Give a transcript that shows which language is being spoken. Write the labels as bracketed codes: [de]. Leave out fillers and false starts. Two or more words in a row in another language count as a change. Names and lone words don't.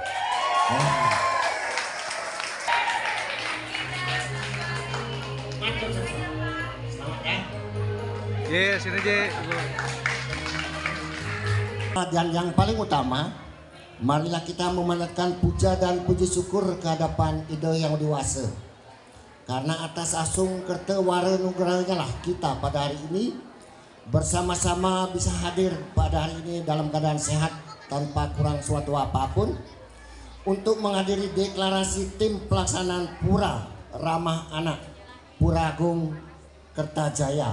[id] Yes, ini aja. Dan yang paling utama, marilah kita memanatkan puja dan puji syukur ke hadapan Ide Yang Dewasa. Karena atas asung kerta wara nugerahnya lah kita pada hari ini bersama-sama bisa hadir pada hari ini dalam keadaan sehat tanpa kurang suatu apapun untuk menghadiri deklarasi tim pelaksanaan Pura Ramah Anak Pura Agung Kertajaya.